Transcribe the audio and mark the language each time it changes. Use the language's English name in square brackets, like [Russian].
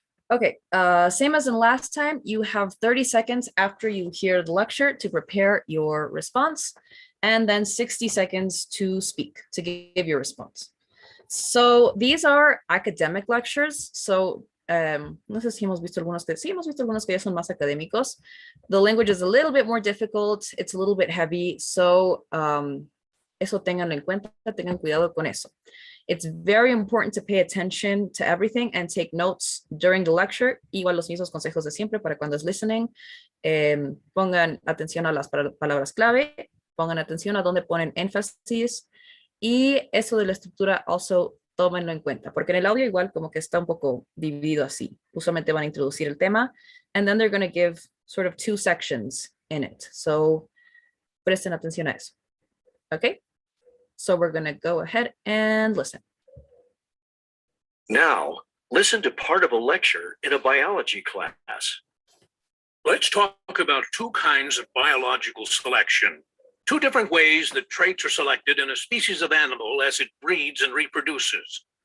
[English] Okay, same as in last time, you have 30 seconds after you hear the lecture to prepare your response, and then 60 seconds to speak, to give your response. So these are academic lectures. [Spanish] So no sé si hemos visto algunos que ya son más académicos. [English] The language is a little bit more difficult. It's a little bit heavy. [Spanish] So eso tenganlo en cuenta, tengan cuidado con eso. [English] It's very important to pay attention to everything and take notes during the lecture. [Spanish] Igual los mismos consejos de siempre para cuando es listening. Pongan atención a las palabras clave, pongan atención a dónde ponen énfasis, y eso de la estructura also tómenlo en cuenta, porque en el audio igual como que está un poco dividido así. Usualmente van a introducir el tema, [English] and then they're going to give sort of 2 sections in it. [Spanish] So presten atención a eso. [English] Okay? So we're going to go ahead and listen. Now, listen to part of a lecture in a biology class. Let's talk about 2 kinds of biological selection. 2 different ways that traits are selected in a species of animal as it breeds and reproduces.